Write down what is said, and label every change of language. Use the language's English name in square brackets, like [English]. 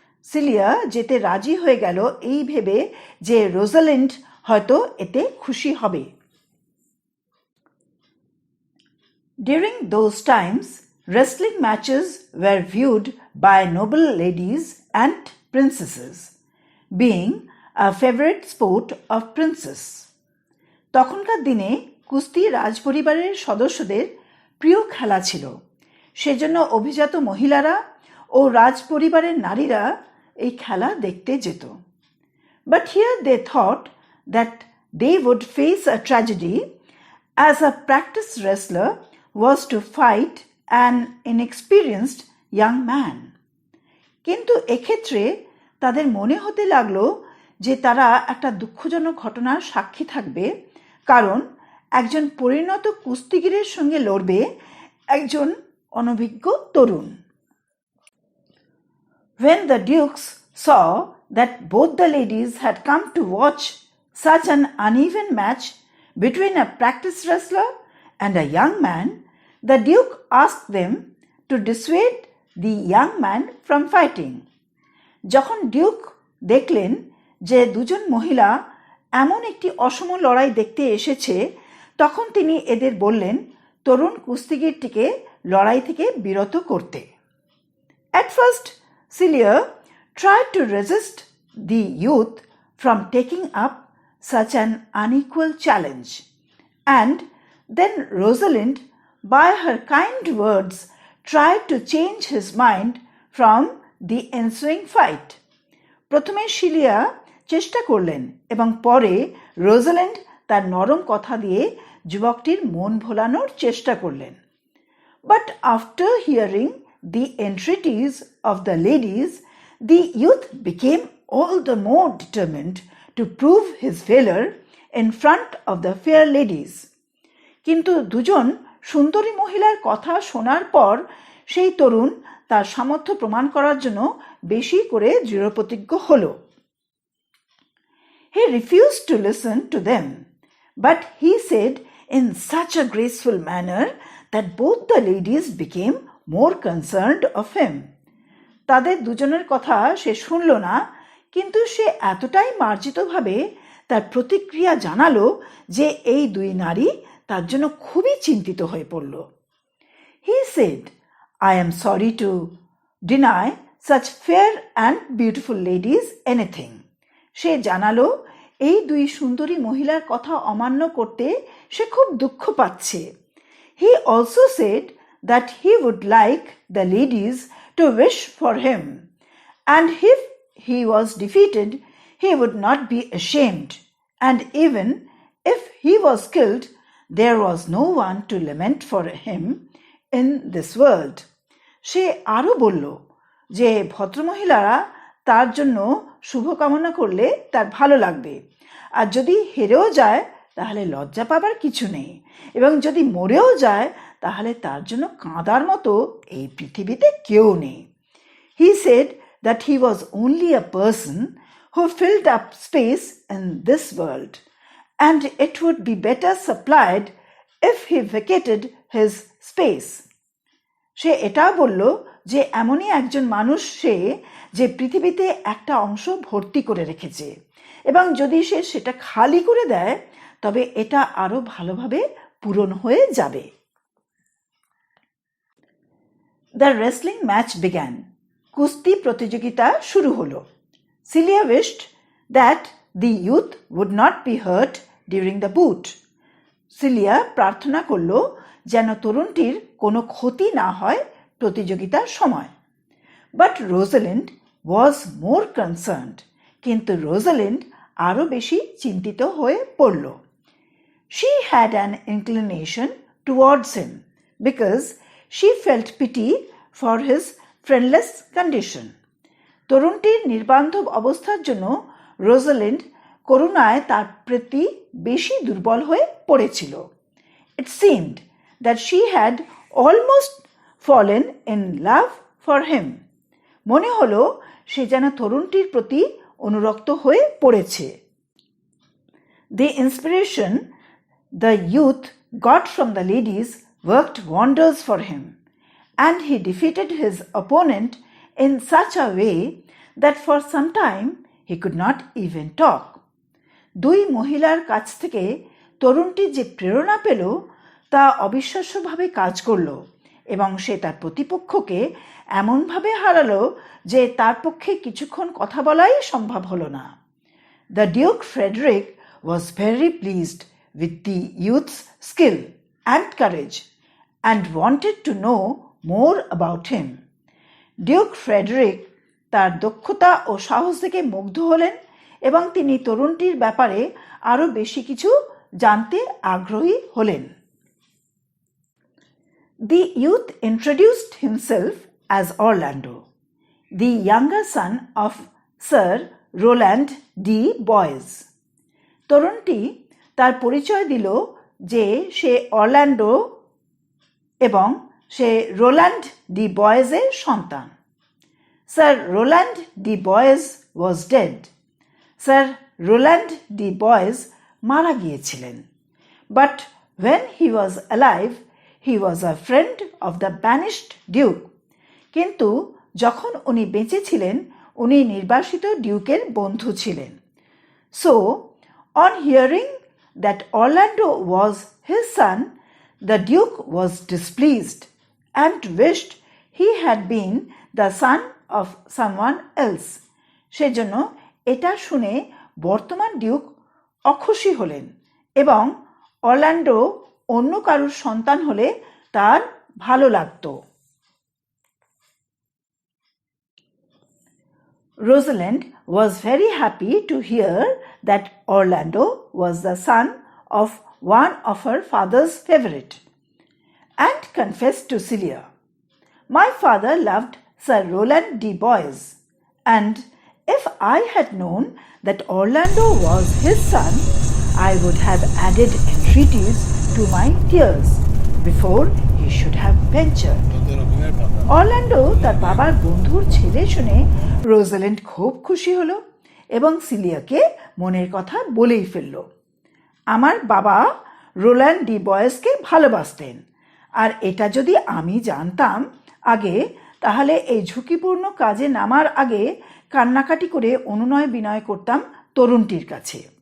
[Bangla] Cilia যেতে রাজি হয়ে গেল এই ভেবে যে রোজালিন্ড হয়তো এতে খুশি হবে। [English] During those times, wrestling matches were viewed by noble ladies and princesses, being a favorite sport of princes. [Bangla] তখনকার দিনে কুস্তি রাজপরিবারের সদস্যদের প্রিয় খেলা ছিল, সেজন্য অভিজাত মহিলারা ও রাজপরিবারের নারীরা এই খেলা দেখতে যেত। [English] But here they thought that they would face a tragedy, as a practiced wrestler was to fight an inexperienced young man. [Bangla] কিন্তু এক্ষেত্রে তাদের মনে হতে লাগলো যে তারা একটা দুঃখজনক ঘটনার সাক্ষী থাকবে, কারণ একজন পরিণত কুস্তিগীরের সঙ্গে লড়বে একজন অনভিজ্ঞ তরুণ। [English] When the dukes saw that both the ladies had come to watch such an uneven match between a practiced wrestler and a young man, the duke asked them to dissuade the young man from fighting. [Bangla] যখন Duke দেখলেন যে দুজন মহিলা এমন একটি অসম লড়াই দেখতে এসেছে, তখন তিনি এদের বললেন তরুণ কুস্তিগীরটিকে লড়াই থেকে বিরত করতে। [English] At first, Celia tried to resist the youth from taking up such an unequal challenge, and then Rosalind, by her kind words, tried to change his mind from the ensuing fight. [Bangla] প্রথমে cilia চেষ্টা করলেন এবং পরে Rosalind তার নরম কথা দিয়ে যুবকটির মন ভোলানোর চেষ্টা করলেন। [English] But after hearing the entreaties of the ladies, the youth became all the more determined to prove his valor in front of the fair ladies. [Bangla] কিন্তু দুজন সুন্দরী মহিলার কথা শোনার পর সেই তরুণ তার সামর্থ্য প্রমাণ করার জন্য বেশি করে দৃঢ়প্রতিজ্ঞ হল। [English] He refused to listen to them, but he said in such a graceful manner that both the ladies became more concerned of him. [Bangla] তাদের দুজনের কথা সে শুনল না, কিন্তু সে এতটাই মার্জিতভাবে তার প্রতিক্রিয়া জানালো যে এই দুই নারী তার জন্য খুবই চিন্তিত হয়ে পড়ল। [English] He said, I am sorry to deny such fair and beautiful ladies anything. [Bangla] সে জানালো এই দুই সুন্দরী মহিলার কথা অমান্য করতে সে খুব দুঃখ পাচ্ছে। [English] He also said that he would like the ladies to wish for him, and if he was defeated, he would not be ashamed, and even if he was killed, there was no one to lament for him in this world. [Bangla] সে আরও বলল যে ভদ্রমহিলারা তার জন্য শুভকামনা করলে তার ভালো লাগবে, আর যদি হেরেও যায় তাহলে লজ্জা পাবার কিছু নেই, এবং যদি মরেও যায় তাহলে তার জন্য কাঁদার মতো এই পৃথিবীতে কেউ নেই। [English] He said that he was only a person who filled up space in this world, and it would be better supplied if he vacated his space. [Bangla] সে এটাও বলল যে এমনই একজন মানুষ সে, যে পৃথিবীতে একটা অংশ ভর্তি করে রেখেছে, এবং যদি সে সেটা খালি করে দেয় তবে এটা আরো ভালোভাবে পূরণ হয়ে যাবে। [English] The wrestling match began. [Bangla] কুস্তি প্রতিযোগিতা শুরু হলো। [English] Celia wished that the youth would not be hurt during the bout. [Bangla] Cilia প্রার্থনা করল যেন তরুণটির কোনো ক্ষতি না হয় প্রতিযোগিতার সময়। [English] But Rosalind was more concerned. [Bangla] কিন্তু রোজালিন্ড আরো বেশি চিন্তিত হয়ে পড়ল। [English] She had an inclination towards him because she felt pity for his friendless condition. [Bangla] তরুণটির নির্বান্ধব অবস্থার জন্য রোজালিন্ড করুণায় তার প্রতি বেশি দুর্বল হয়ে পড়েছিল। [English] It seemed that she had almost fallen in love for him. [Bangla] মনে হলো সে যেন তরুণটির প্রতি অনুরক্ত হয়ে পড়েছে। [English] The inspiration the youth got from the ladies worked wonders for him, and he defeated his opponent in such a way that for some time he could not even talk. [Bangla] দুই মহিলার কাছ থেকে তরুণটি যে প্রেরণা পেল তা অবিশ্বাস্যভাবে কাজ করল, এবং সে তার প্রতিপক্ষকে এমনভাবে হারালো যে তার পক্ষে কিছুক্ষণ কথা বলাই সম্ভব হলো না। [English] The Duke Frederick was very pleased with the youth's skill and courage and wanted to know more about him. [Bangla] Duke Frederick তার দক্ষতা ও সাহস দেখে মুগ্ধ হলেন এবং তিনি তরুণটির ব্যাপারে আরো বেশি কিছু জানতে আগ্রহী হলেন। [English] The youth introduced himself as Orlando, the younger son of Sir Roland D. Boys. [Bangla] তরুণটি তার পরিচয় দিল যে সে অরল্যান্ডো এবং সে রোল্যান্ড ডি বয়েজের সন্তান। [English] Sir Rowland de Boys was dead. [Bangla] Sir Roland de Boys মারা গিয়েছিলেন। [English] But when he was alive, he was a friend of the banished duke. [Bangla] কিন্তু যখন উনি বেঁচে ছিলেন উনি নির্বাসিত ডিউকের বন্ধু ছিলেন। [English] So, on hearing that Orlando was his son, the Duke was displeased and wished he had been the son of someone else. [Bangla] সেজন্য এটা শুনে বর্তমান ডিউক অখুশি হলেন এবং অরল্যান্ডো অন্য কারুর সন্তান হলে তার ভালো লাগতো। [English] Rosalind was very happy to hear that Orlando was the son of one of her father's favorite, and confessed to Celia, "My father loved Sir Roland D. Boys, and if I had known that Orlando was his son, I would have added entreaties to my tears before he should have ventured." [Bangla] Orlando তার বাবার বন্ধুর ছেলে শুনে Rosalind খুব খুশি হলো এবং সিলিয়াকে মনের কথা বলেই ফেলল। আমার বাবা রোল্যান্ড ডি বয়েজকে ভালোবাসতেন, আর এটা যদি আমি জানতাম আগে তাহলে এই ঝুঁকিপূর্ণ কাজে নামার আগে কান্নাকাটি করে অনুনয় বিনয় করতাম তরুণটির কাছে।